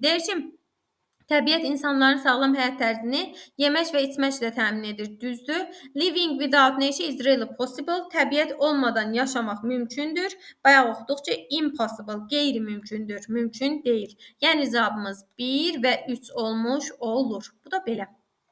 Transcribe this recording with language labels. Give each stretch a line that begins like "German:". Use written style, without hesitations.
Azerbaijani: Deyir ki, təbiət insanların sağlam həyat tərzini yemək və içməklə təmin edir. Düzdür.
English: Living without nature is really possible.
Azerbaijani: Təbiət olmadan yaşamaq mümkündür. Bayaq oxuduq ki, impossible, qeyri-mümkündür. Mümkün deyil. Yəni cavabımız 1 və 3 olmuş olur. Bu da belə.